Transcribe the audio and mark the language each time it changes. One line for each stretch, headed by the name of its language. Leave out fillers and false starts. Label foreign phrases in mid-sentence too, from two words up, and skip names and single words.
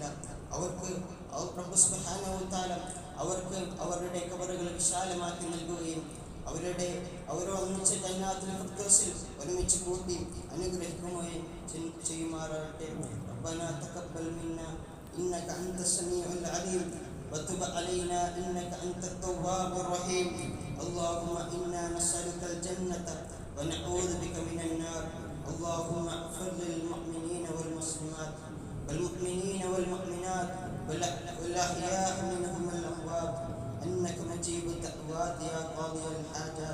Malayalam: അവർക്ക് റബ്ബ്
Arabic: سبحانه وتعالى
Malayalam: അവർക്ക് അവരുടെ ഖബറുകൾ വിശാലമാക്കി നൽകുകയും അവരെ ഒന്നിച്ച്
Arabic: جنات الفردوس
Malayalam: ഒരുമിച്ച് കൂട്ടി അനുഗ്രഹിക്കുകയും ചെയ്യുമാറാകട്ടെ.
Arabic: ربنا تقبل منا إنك أنت السميع العليم وتب علينا إنك أنت التواب الرحيم. اللهم إنا نسألك الجنة ونعوذ بك من النار. اللهم اغفر للمؤمنين والمسلمات والمؤمنين والمؤمنات والأحياء منهم والأموات إنك مجيب الدعوات يا قاضي الحاجات.